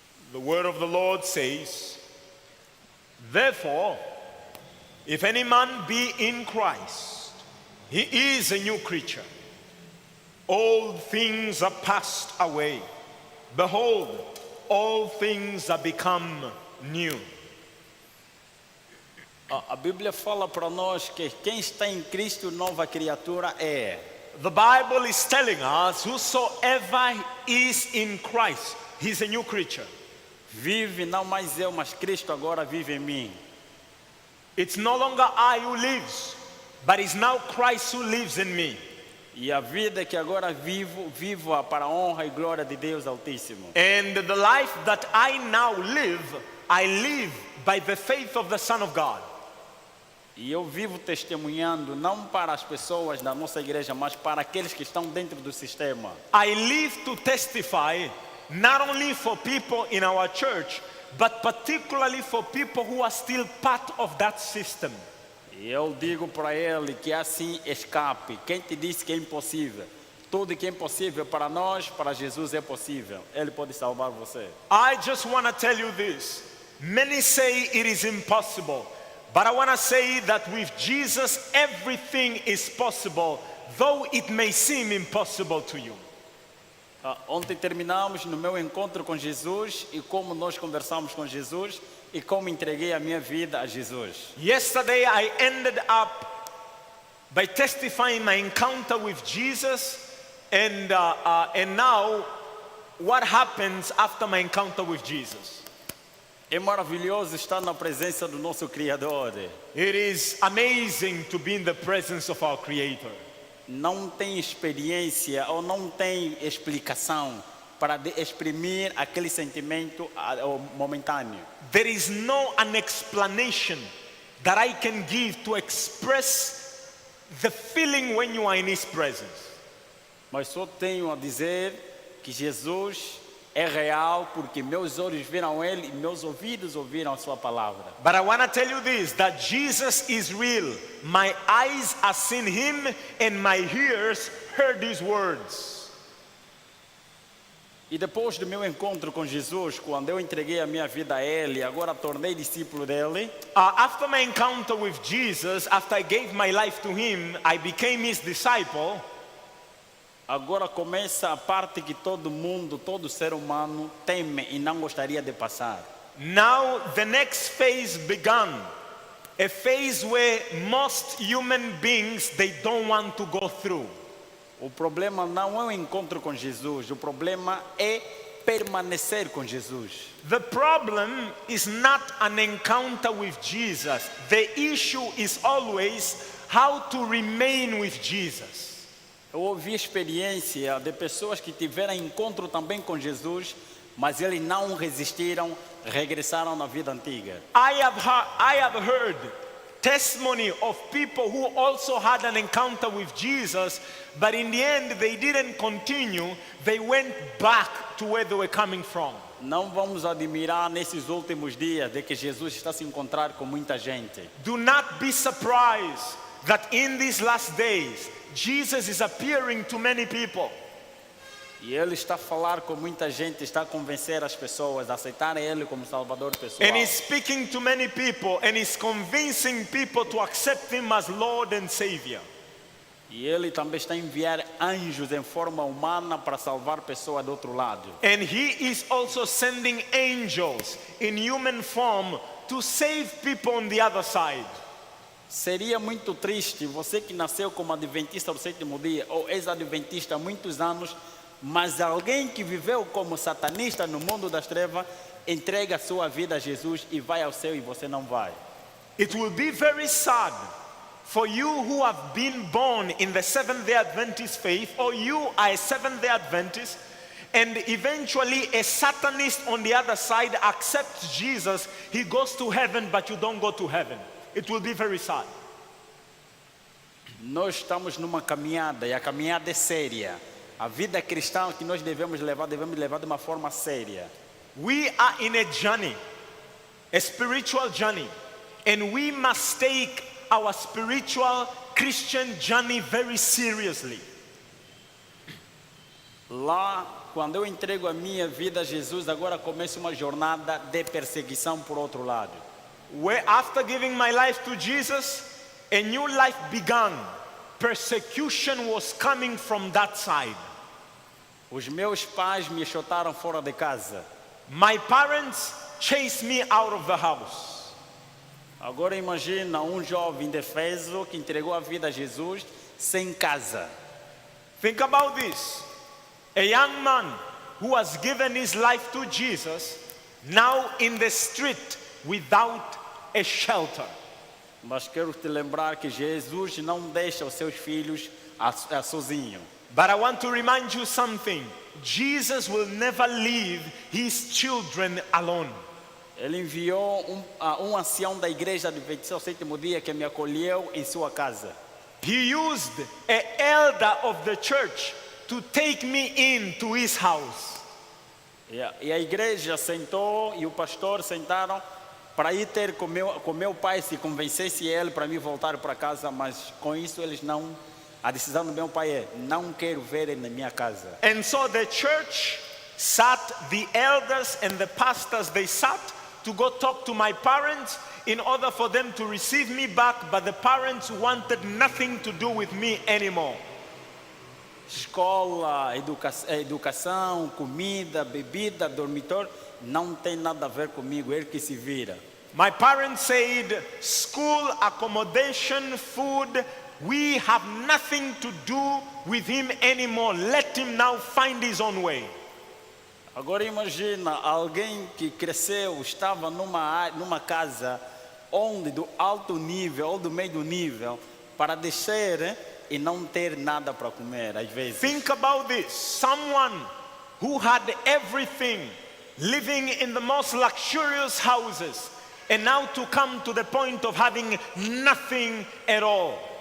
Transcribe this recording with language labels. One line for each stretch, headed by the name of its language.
English: The word of the Lord says, "Therefore, if any man be in Christ, he is a new creature. Old things are passed away. Behold, all things are become new."
Portuguese: A Bíblia fala para nós que quem está em Cristo, nova criatura é.
English: The Bible is telling us whosoever is in Christ, he's a new creature.
Portuguese: Vive não mais eu, mas Cristo agora vive em mim.
English: It's no longer I who lives, but it's now Christ who lives in me.
Portuguese: E a vida que agora vivo-a para a honra e glória de Deus Altíssimo.
English: And the life that I now live, I live by the faith of the Son of God.
Portuguese: E eu vivo testemunhando não para as pessoas da nossa igreja, mas para aqueles que estão dentro do sistema.
English: I live to testify not only for people in our church, but particularly for people who are still part of that system.
Portuguese: E eu digo para ele que assim escape. Quem te disse que é impossível? Tudo que é impossível para nós, para Jesus é possível. Ele pode salvar você.
English: I just want to tell you this. Many say it is impossible, but I want to say that with Jesus everything is possible, though it may seem impossible to you.
Portuguese: Ontem terminamos no meu encontro com Jesus e como nós conversamos com Jesus e como entreguei a minha vida a Jesus.
English: Yesterday I ended up by testifying my encounter with Jesus, and now what happens after my encounter with Jesus?
Portuguese: É maravilhoso estar na presença do nosso Criador.
English: It is amazing to be in the presence of our Creator.
Portuguese: Não tem experiência ou não tem explicação para exprimir aquele sentimento momentâneo.
English: There is no an explanation that I can give to express the feeling when you are in His presence.
Portuguese: Mas só tenho a dizer que Jesus é real porque meus olhos viram Ele e meus ouvidos ouviram a sua palavra.
English: But I want to tell you this, that Jesus is real. My eyes have seen Him and my ears heard His words.
Portuguese: E depois do meu encontro com Jesus, quando eu entreguei a minha vida a Ele, agora tornei discípulo dele.
English: After my encounter with Jesus, after I gave my life to Him, I became His disciple.
Portuguese: Agora começa a parte que todo mundo, todo ser humano teme e não gostaria de passar.
English: Now the next phase began. A phase where most human beings, they don't want to go through.
Portuguese: O problema não é o encontro com Jesus, o problema é permanecer com Jesus.
English: The problem is not an encounter with Jesus. The issue is always how to remain with Jesus.
Portuguese: Eu ouvi experiência de pessoas que tiveram encontro também com Jesus, mas eles não resistiram, regressaram na vida antiga.
English: I have heard testimony of people who also had an encounter with Jesus, but in the end they didn't continue. They went back to where they were coming from.
Portuguese: Não vamos admirar nesses últimos dias de que Jesus está se encontrar com muita gente.
English: Do not be surprised that in these last days Jesus is appearing to many people.
Portuguese: E Ele está a falar com muita gente, está a convencer as pessoas a aceitarem Ele como Salvador pessoal.
English: And He's speaking to many people and He's convincing people to accept Him as Lord and Savior.
Portuguese: E Ele também está a enviar anjos em forma humana para salvar pessoas do outro lado.
English: And He is also sending angels in human form to save people on the other side.
Portuguese: Seria muito triste você que nasceu como adventista do sétimo dia ou ex-adventista há muitos anos, mas alguém que viveu como satanista no mundo das trevas entrega a sua vida a Jesus e vai ao céu e você não vai.
English: It will be very sad for you who have been born in the Seventh-day Adventist faith, or you are a Seventh-day Adventist, and eventually a Satanist on the other side accepts Jesus. He goes to heaven, but you don't go to heaven. It will be very sad.
Portuguese: Nós estamos numa caminhada e a caminhada é séria. A vida cristã que nós devemos levar de uma forma séria.
English: We are in a journey, a spiritual journey, and we must take our spiritual Christian journey very seriously.
Portuguese: Lá, quando eu entrego a minha vida a Jesus, agora começa uma jornada de perseguição por outro lado.
English: Where after giving my life to Jesus, a new life began. Persecution was coming from that side.
Portuguese: Os meus pais me chutaram fora de casa.
English: My parents chased me out of the house.
Portuguese: Agora imagina um jovem indefeso que entregou a vida a Jesus sem casa.
English: Think about this. A young man who has given his life to Jesus, now in the street without a shelter.
Portuguese: Mas quero te lembrar que Jesus não deixa os seus filhos sozinhos.
English: But I want to remind you something. Jesus will never leave his children alone.
Portuguese: Ele enviou um ancião da igreja adventista ao sétimo dia que me acolheu em sua casa.
English: He used an elder of the church to take me into his house.
Portuguese: E a igreja sentou e o pastor sentaram para ir ter com meu pai, se convencesse ele para mim voltar para casa, mas com isso eles não. A decisão do meu pai é: não quero ver ele na minha casa.
English: And so the church sat, the elders and the pastors, they sat to go talk to my parents in order for them to receive me back, but the parents wanted nothing to do with me anymore.
Portuguese: Escola, educação, comida, bebida, dormitório, não tem nada a ver comigo, ele que se vira.
English: My parents said, school, accommodation, food, we have nothing to do with him anymore. Let him now find his own way.
Portuguese: Agora imagina alguém que cresceu, estava numa casa onde do alto nível ou do meio nível, para descer e não ter nada para comer às vezes.
English: Think about this. Someone who had everything, living in the most luxurious houses, and now to come to the point of having nothing at all.